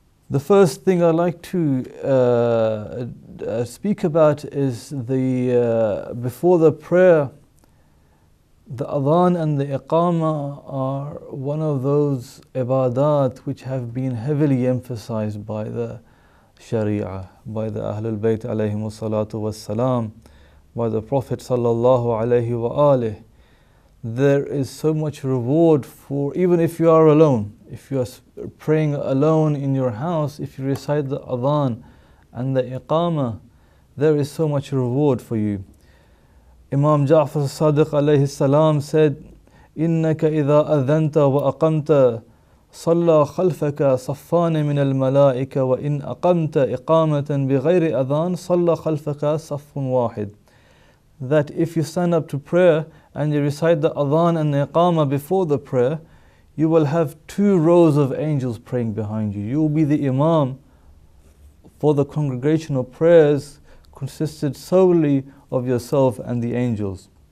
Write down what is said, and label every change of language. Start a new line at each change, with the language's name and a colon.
English: The first thing I'd like to speak about is before the prayer, the adhan and the iqama are one of those ibadat which have been heavily emphasized by the Sharia, by the Ahlul Bayt alayhimus salatu wassalam, by the Prophet sallallahu alayhi wa alih. There is so much reward for, even if you are alone, if you are praying alone in your house, if you recite the adhan and the iqama, there is so much reward for you.
Arabic: Imam Ja'far as-Sadiq alayhi salam said, "Innaka idha adhanta wa aqamta صلى خلفك صفان من الملائكة وإن أقمت إقامة بغير أذان صلى خلفك صف واحد."
English: That if you stand up to prayer and you recite the adhan and the iqama before the prayer, you will have 2 rows of angels praying behind you. You will be the imam for the congregational prayers, consisted solely of yourself and the angels.